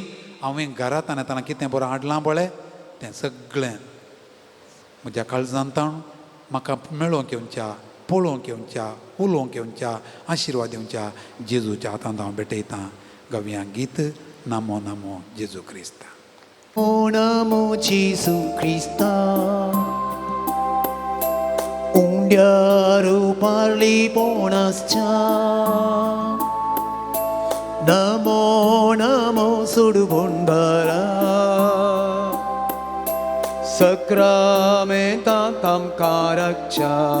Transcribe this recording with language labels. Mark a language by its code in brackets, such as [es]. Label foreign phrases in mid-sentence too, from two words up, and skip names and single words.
[kok] हांवें घरांत येताना कितें बरें हाडलां पळय तें सगळें म्हज्या काळजांत म्हाका मेळोवंक येवच्या, पळोवंक येवच्या, उलोवंक येवच्या, आशिर्वाद येवच्या जेजूच्या हातांत हांव भेटयतां. गावया गीत नामो नामो जेजू क्रिस्ता. O namo Jesu Krista, undiaru parli ponascha. Namo namo sudu bondara, sakramenta tam karakcha.